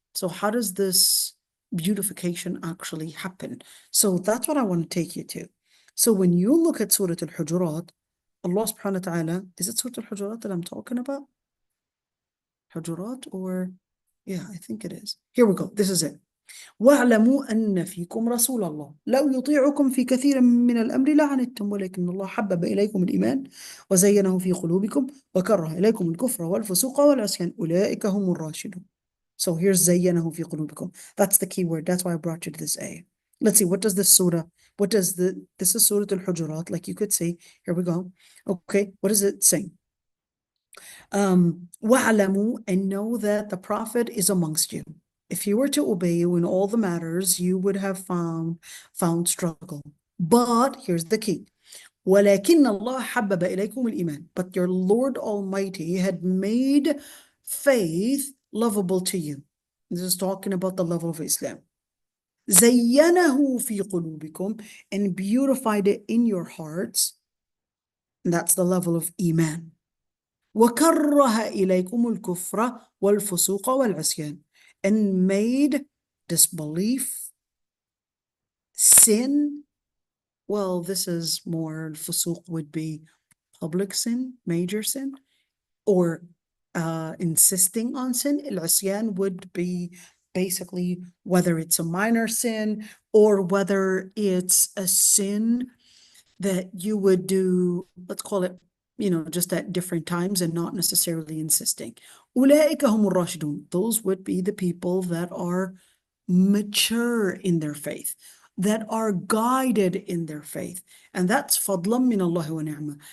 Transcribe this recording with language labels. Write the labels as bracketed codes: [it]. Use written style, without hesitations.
[en] So how does this beautification actually happen? So that's what I want to take you to. So when you look at Surah Al-Hujurat, Allah subhanahu wa ta'ala, is it Surah Al-Hujurat that I'm talking about? Hujurat, or yeah, I think it is. Here we go. This is it. [ar] واعلموا أن فيكم رسول الله لو يطيعكم في كثير من الأمر لعنتم ولكن الله حبب إليكم الإيمان وزينه في قلوبكم وكره إليكم الكفر والفسوق والعصيان أولئك هم الراشدون. [en] So here's [ar] زينه في قلوبكم. [en] That's the key word. That's why I brought you to this ayah. Let's see, what does this surah, this is Surah Al-Hujurat, like you could see. Here we go. Okay, what does it say? وَاعْلَمُوا, and know that the Prophet is amongst you. If you were to obey you in all the matters, you would have found struggle. But here's the key. [ar] وَلَكِنَّ اللَّهَ حَبَّبَ إِلَيْكُمُ الْإِيمَانِ. [en] But your Lord Almighty had made faith lovable to you. This is talking about the level of Islam. [ar] زَيَّنَهُ فِي قُلُوبِكُمْ, [en] and beautified it in your hearts. And that's the level of Iman. [ar] وَكَرَّهَ إِلَيْكُمُ الْكُفْرَ وَالْفُسُوقَ وَالْعِصْيَانَ, [en] and made disbelief, sin. Well, this is more, fusuq would be public sin, major sin, or insisting on sin. Al-isyan would be basically whether it's a minor sin or whether it's a sin that you would do, let's call it, just at different times and not necessarily insisting. [ar] أولئك هم الراشدون. [en] Those would be the people that are mature in their faith, that are guided in their faith. And that's [ar] فضلا من الله ونعمة.